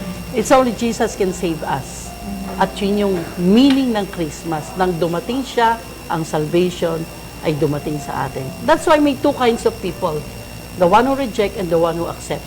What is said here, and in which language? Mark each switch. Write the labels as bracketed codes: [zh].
[en] It's only Jesus can save us. [tl] At yun yung meaning ng Christmas. Nang dumating siya, ang salvation ay dumating sa atin. [en] That's why may two kinds of people. The one who reject and the one who accept.